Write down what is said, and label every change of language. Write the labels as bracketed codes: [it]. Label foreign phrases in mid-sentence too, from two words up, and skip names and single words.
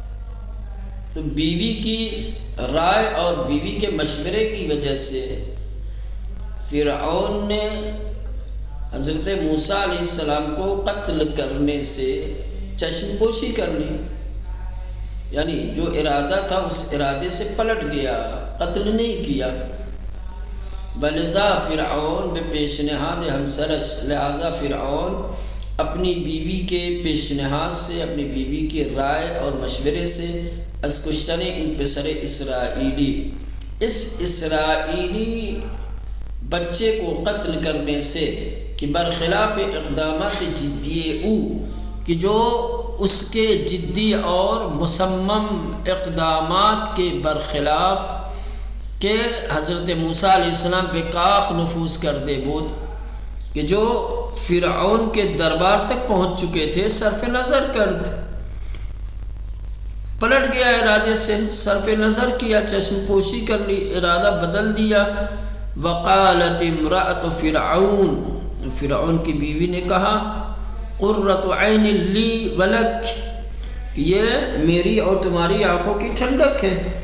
[ur] تو بیوی کی رائے اور بیوی کے مشورے کی وجہ سے فرعون نے حضرت موسیٰ علیہ السلام کو قتل کرنے سے چشم پوشی کر لی، یعنی جو ارادہ تھا اس ارادے سے پلٹ گیا، قتل نہیں کیا۔ [fa] بلذا فرعون بے پیشنہاد ہمسرش، [ur] لہذا فرعون اپنی بیوی کے پیشنہاد سے، اپنی بیوی کی رائے اور مشورے سے از [fa] کشتن ان پسر اسرائیلی، [ur] اس اسرائیلی بچے کو قتل کرنے سے، [fa] کہ برخلاف اقدامات جدی او، [ur] کہ جو اس کے جدی اور مصمم اقدامات کے برخلاف [fa] کہ حضرت موسیٰ علیہ السلام بے کاخ نفوذ کر دے بود، [ur] کہ جو فرعون کے دربار تک پہنچ چکے تھے، [fa] صرف نظر کرد [ur] پلٹ گیا ارادے سے، صرف نظر کیا، چشم پوشی کر لی، ارادہ بدل دیا۔ [ar] وقالت امرأۃ [ur] فرعون کی بیوی نے کہا [ar] قرۃ عین لی ولک، [ur] یہ میری اور تمہاری آنکھوں کی ٹھنڈک ہے۔